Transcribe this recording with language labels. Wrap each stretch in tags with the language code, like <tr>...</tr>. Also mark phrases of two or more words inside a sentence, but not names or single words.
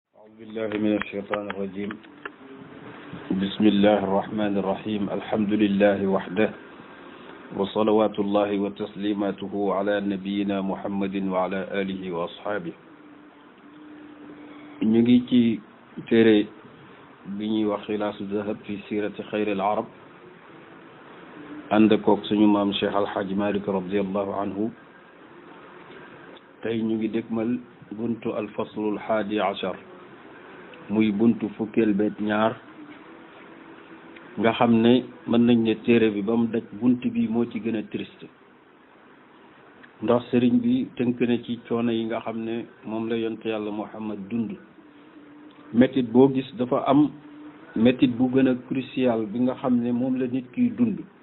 <ar>أعوذ بالله من الشيطان الرجيم بسم الله الرحمن الرحيم الحمد لله وحده وصلوات الله وتسليماته على نبينا محمد وعلى آله وأصحابه</ar> <wo>ñu ngi ci téere bi ñuy wax xilaasu zahab fi siirati xayril arab ànd koog suñu maam Cheikh Alhaaj Malick</wo> <ar>رضي الله عنه</ar> <wo>tey ñu ngi dégmal buntu</wo> <ar>الفصل الحادي عشر</ar> <wo>muy buntu fukkeel beeg ñaar nga xam ne mën nañ ne téere bi ba mu daj bunt bi moo ci gën a triste ndax sëriñ bi tënk na ci coono yi nga xam ne moom la yonte yàlla Muhammad dund métit boo gis dafa am métit bu gën a crucial bi nga xam ne moom la nit kiy dund</wo>